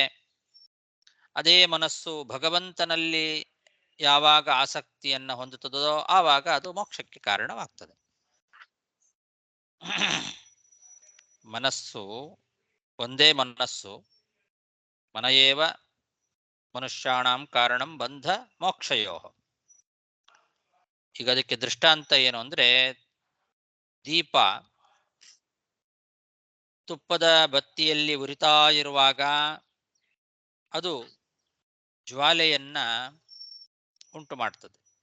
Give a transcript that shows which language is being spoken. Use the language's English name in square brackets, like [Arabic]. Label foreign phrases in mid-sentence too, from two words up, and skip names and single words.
[Kannada] ಅದೇ ಮನಸ್ಸು ಭಗವಂತನಲ್ಲಿ ಯಾವಾಗ ಆಸಕ್ತಿಯನ್ನ ಹೊಂದುತ್ತದೋ ಆವಾಗ ಅದು ಮೋಕ್ಷಕ್ಕೆ ಕಾರಣವಾಗ್ತದೆ. ಮನಸ್ಸು ಒಂದೇ ಮನಸ್ಸು, [Sanskrit] ಮನಯೇವ ಮನುಷ್ಯಾಣಂ ಕಾರಣಂ ಬಂಧ ಮೋಕ್ಷಯೋ. [Kannada] ಈಗ ಅದಕ್ಕೆ ದೃಷ್ಟಾಂತ ಏನು ಅಂದ್ರೆ, ದೀಪ ತುಪ್ಪದ ಬತ್ತಿಯಲ್ಲಿ ಉರಿತಾ ಇರುವಾಗ ಅದು ಜ್ವಾಲೆಯನ್ನ ಉಂಟು ಮಾಡ್ತದೆ.